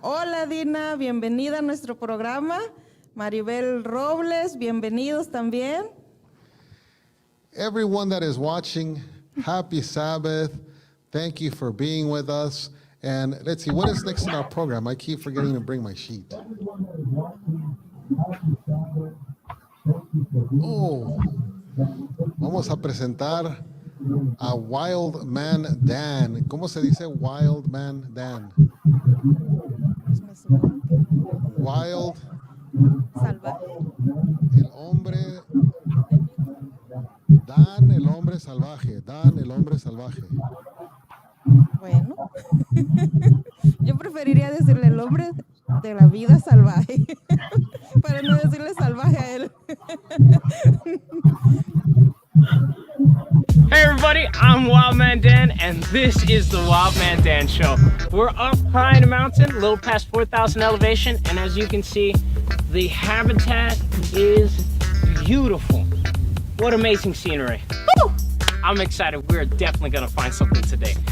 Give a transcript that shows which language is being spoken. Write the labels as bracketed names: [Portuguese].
[Spanish] Hola Dina, bienvenida a nuestro programa. Maribel Robles, bienvenidos también. [English] Everyone that is watching, happy Sabbath. Thank you for being with us. And let's see, what is next in our program? I keep forgetting to bring my sheet. [Spanish] Oh, vamos a presentar a Wild Man Dan. ¿Cómo se dice Wild Man Dan? [English] Wild. [Spanish] Salvaje. El hombre. Dan, el hombre salvaje. Dan, el hombre salvaje. Bueno, yo preferiría decirle el hombre de la vida salvaje, para no decirle salvaje a él. [English] Hey everybody, I'm Wildman Dan, and this is the Wildman Dan Show. We're up high in a mountain, a little past 4,000 elevation, and as you can see, the habitat is beautiful. What amazing scenery. Woo! I'm excited. We're definitely gonna find something today.